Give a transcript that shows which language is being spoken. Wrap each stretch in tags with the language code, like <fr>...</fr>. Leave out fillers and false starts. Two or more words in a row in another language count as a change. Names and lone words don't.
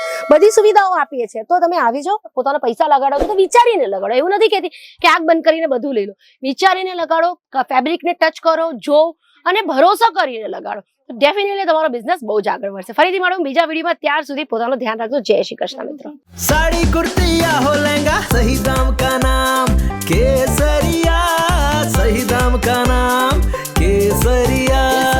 <gu>બધી સુવિધાઓ આપીએ છીએ. તો તમે આવી જાઓ, પોતાના પૈસા લગાડો તો વિચારીને લગાડો. એવું નથી કહેતી કે આંખ બંધ કરીને બધું લઈ લો. વિચારીને લગાડો, ફેબ્રિકને ટચ કરો, જો અને ભરોસો કરીને લગાડો. ડેફિનેટલી તમારો બિઝનેસ બહુ જ આગળ વધશે. ફરીથી મળું બીજા વિડીયોમાં. ત્યાર સુધી પોતાનું ધ્યાન રાખજો. જય શ્રી કૃષ્ણ મિત્રો.</gu> <hi>साड़ी कुर्ती या हो लहंगा, सही दाम का नाम केसरिया. सही दाम का नाम केसरिया.</hi>